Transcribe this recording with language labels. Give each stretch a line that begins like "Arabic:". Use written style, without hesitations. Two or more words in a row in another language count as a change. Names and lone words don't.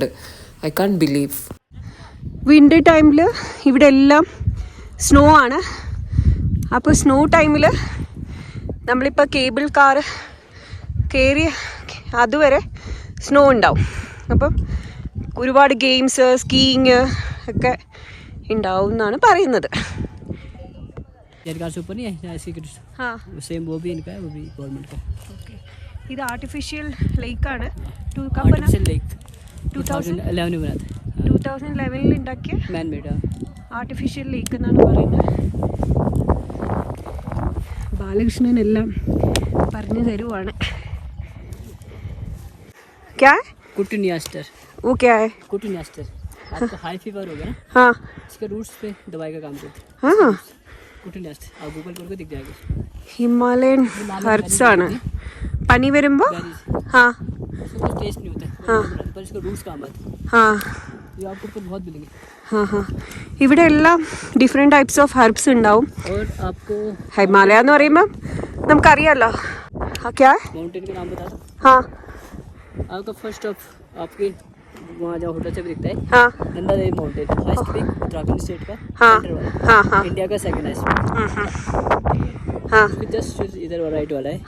English: I can't believe.
Malayalam: വിൻ്റർ ടൈമിൽ ഇവിടെ എല്ലാം സ്നോ ആണ്. അപ്പോൾ സ്നോ ടൈമിൽ നമ്മളിപ്പോൾ
English: cable car
Malayalam: കയറി അതുവരെ സ്നോ ഉണ്ടാവും. അപ്പം ഒരുപാട്
English: games skiing
Malayalam: ഒക്കെ ഉണ്ടാവും എന്നാണ് പറയുന്നത്.
Hindi: सेम वो भी इनका है, वो भी गवर्नमेंट का.
Malayalam: ഇത് ആർട്ടിഫിഷ്യൽ ലേക്കാണ്.
English: artificial lake
Hindi: 2011 में बना था.
Malayalam: 2011 ഉണ്ടാക്കിയ
English: Man made. artificial lake
Malayalam: എന്നാണ് പറയുന്നത്. ബാലകൃഷ്ണൻ എല്ലാം പറഞ്ഞു തരുവാണ്.
Hindi: क्या है? कुटुनियास्टर. वो क्या है? कुटुनियास्टर. आपको हाई फीवर हो गया ना, हाँ इसके रूट्स पे दवाई का काम करते हैं. हाँ कुटुनियास्टर आप गूगल करके दिख जाएगा.
English: Himalayan herbs
Malayalam: ആണ്. പനി വരുമ്പോൾ हाँ
Hindi: इसका कुछ टेस्ट नहीं होता है, हाँ पर इसका रूट्स काम आते हैं. हाँ ये आपको ऊपर बहुत मिलेंगे.
Malayalam: हाँ हाँ ഇവിടെ എല്ലാം
English: different types of herbs
Malayalam: ഉണ്ടാവും.
Hindi: और आपको
Malayalam: ഹിമാലയ എന്ന് പറയുമ്പോൾ നമുക്കറിയാമല്ലോ.
Hindi: क्या है? माउंटेन का नाम बता दो. हाँ आपका
English: first of
Hindi: आपके वहाँ जहाँ होटल से भी दिखता है हाँ नंदा देवी माउंटेन,
English: highest peak
Hindi: उत्तराखंड स्टेट का, हाँ सेंटर वाला, हाँ हाँ इंडिया का
English: second highest.
Hindi: हाँ जस्ट इधर राइट वाला है.